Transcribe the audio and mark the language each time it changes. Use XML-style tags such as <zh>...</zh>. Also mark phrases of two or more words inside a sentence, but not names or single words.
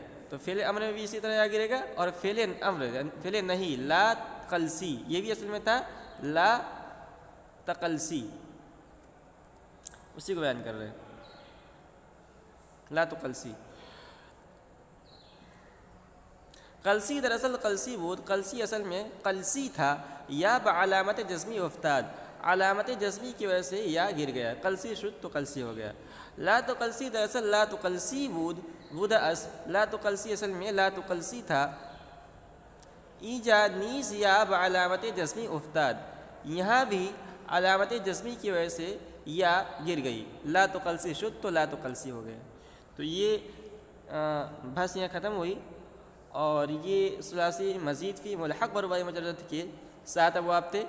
<ur>تو فعل امر میں بھی اسی طرح یا گرے گا، اور فعل امر فعل نہیں</ur> <ar>لا تقلسی</ar> <ur>یہ بھی اصل میں تھا</ur> <ar>لا تقلسی،</ar> <ur>اسی کو بیان کر رہے ہیں</ur> <ar>لا تقلسی.</ar> <fa>قلسی دراصل قلسی بود،</fa> <ur>قلسی اصل میں قلسی تھا،</ur> <fa>یا بعلامت جزمی افتاد،</fa> <ur>علامت جزمی کی وجہ سے یا گر گیا.</ur> <fa>قلسی شد</fa> <ur>تو قلسی ہو گیا.</ur> <fa>لا تقلسی دراصل لا تقلسی بود</fa> <ar>لا تقلسی</ar> <ur>اصل میں</ur> <ar>لا تقلسی</ar> <ur>تھا،</ur> <fa>ایجا نیز یا بعلامت جزمی افتاد،</fa> <ur>یہاں بھی علامت جزمی کی وجہ سے یا گر گئی.</ur> <fa>لا تقلسی شد</fa> <ur>تو</ur> <ar>لا تقلسی</ar> <ur>ہو گیا. تو یہ بحث یہاں ختم ہوئی. اور یہ ثلاثی مزید فی ملحق بربائی مجرد کے 7 ابواب تھے.</ur>